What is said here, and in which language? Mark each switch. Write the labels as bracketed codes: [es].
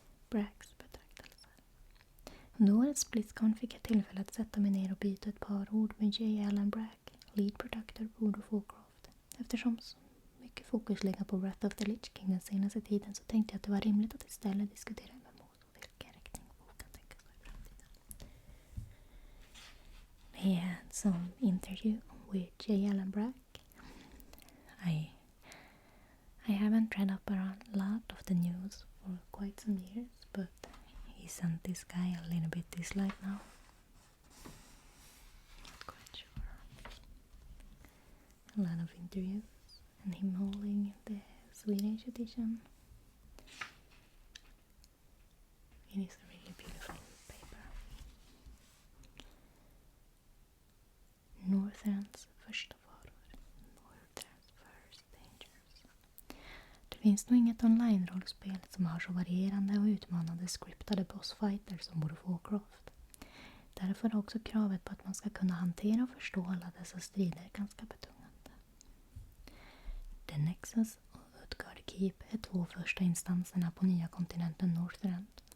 [sv] Braggs betraktelser. Under årets BlizzCon fick jag tillfälle att sätta mig ner och byta ett par ord med J. Allen Bragg, lead productor på World of Warcraft. Eftersom så mycket fokus ligger på Wrath of the Lich King den senaste tiden så tänkte jag att det var rimligt att istället diskutera MMO och vilken riktning WoW kan tänkas gå i framtiden. [en] They had some interview with J. Allen Bragg. I haven't read up on a lot of the news for quite some years, but he sent this guy a little bit dislike now. Not quite sure. A lot of interviews and him holding the Swedish edition. It is a really beautiful paper. [sv] Northern's första faror. [en] Northern's first dangers. [sv] Det finns nog inget online-rollspel som har så varierande och utmanande scriptade bossfighter som World of Warcraft. Därför är också kravet på att man ska kunna hantera och förstå alla dessa strider ganska betungande. The Nexus och Utgard Keep är 2 första instanserna på nya kontinenten Northrend.